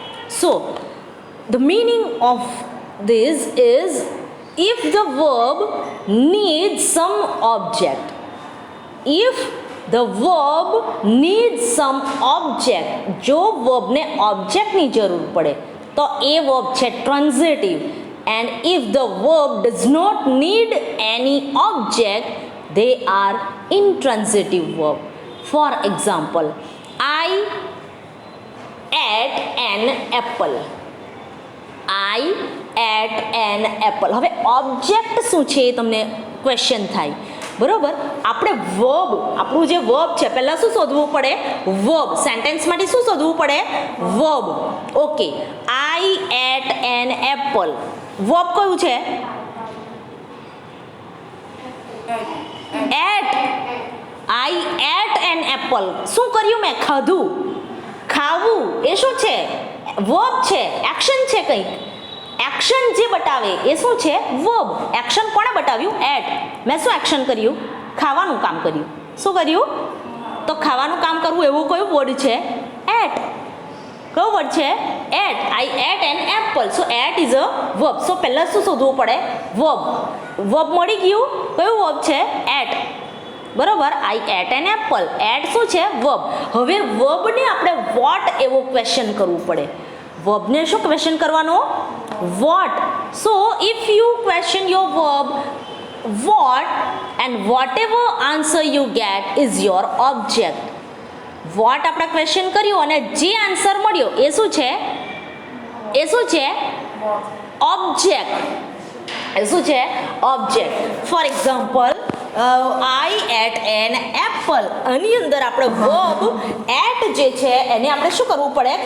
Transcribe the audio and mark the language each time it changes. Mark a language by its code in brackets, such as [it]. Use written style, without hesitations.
[en] So the meaning of this is, if the verb needs some object, if the verb needs some object, [gu] જો વર્બને ઓબ્જેક્ટની જરૂર પડે તો એ verb છે transitive, [en] and if the verb does not need any object, they are intransitive verb. For example, I ate an apple. I ate an apple. [gu] હવે object શું છે એ તમને ક્વેશ્ચન થાય, બરોબર. આપણે વર્બ, આપણું જે વર્બ છે પહેલાં શું શોધવું પડે? વર્બ. સેન્ટેન્સ માટે શું શોધવું પડે? Verb. Okay, [en] I ate an apple, [gu] verb કયું છે? [en] Ate. I ate an apple, [gu] શું કર્યું મેં? ખાધું. ખાવું એ શું છે? વર્બ છે, એક્શન છે કંઈક. એક્શન જે બતાવે એ શું છે? વર્બ. એક્શન કોણે બતાવ્યું? એટ. મેં શું એક્શન કર્યું? ખાવાનું કામ કર્યું. શું કર્યું? તો ખાવાનું કામ કરવું એવું કયું વર્ડ છે? એટ. કયો વર્ડ છે? At. [en] I ate an apple. So ate is a verb. [gu] સો પહેલાં શું શોધવું પડે? વર્બ. વર્બ મળી ગયું. કયું વર્બ છે? એટ. બરોબર. [en] I ate an apple. Ate [gu] શું છે? [en] Verb. [gu] હવે વર્બને આપણે વોટ એવો ક્વેશ્ચન કરવું પડે. વર્બને શું ક્વેશ્ચન કરવાનો? Vote. [en] So if you question your verb what, and whatever answer you get is your object. [gu] what આપણે ક્વેશ્ચન કર્યું અને જે આન્સર મળ્યો એ શું છે? એ શું છે? ઓબ્જેક્ટ. એ શું છે? Object. [en] for example, I ate an apple, [gu] આની અંદર આપણે વર્બ એટ જે છે એને આપણે શું કરવું પડે?